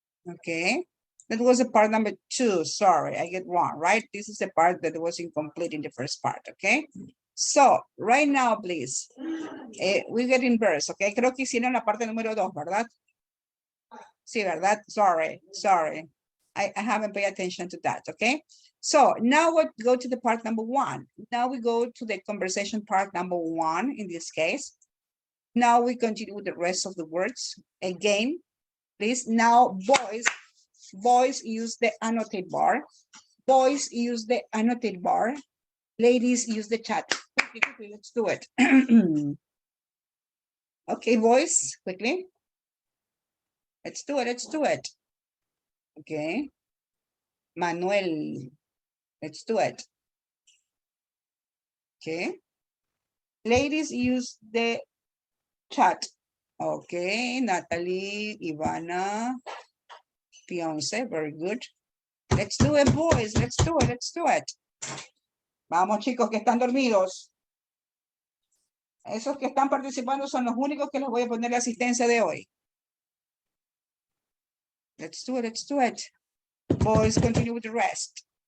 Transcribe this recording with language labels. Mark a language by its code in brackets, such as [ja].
[en] Okay. That was the part number 2. Sorry, I get wrong, right? This is the part that was incomplete in the first part, okay? So, right now, please, we get in verse, okay? [es] Creo que hicieron la parte número 2, ¿verdad? Sí, ¿verdad? [en] Sorry. I haven't paid attention to that, okay? So, now we go to the part number 1. Now we go to the conversation part number 1, in this case. Now we continue with the rest of the words. Again, please, now boys use the annotate bar. Boys use the annotate bar. Ladies use the chat. Quickly, let's do it. Okay, boys, quickly. Let's do it. Okay. Manuel, let's do it. Okay. Ladies use the chat. Okay, Natalie, Ivana, Fiance, very good. Let's do it, boys. Let's do it. [es] Vamos, chicos, que están dormidos. Esos que están participando son los únicos que les voy a poner la asistencia de hoy. [en] Let's do it. Boys, continue with the rest.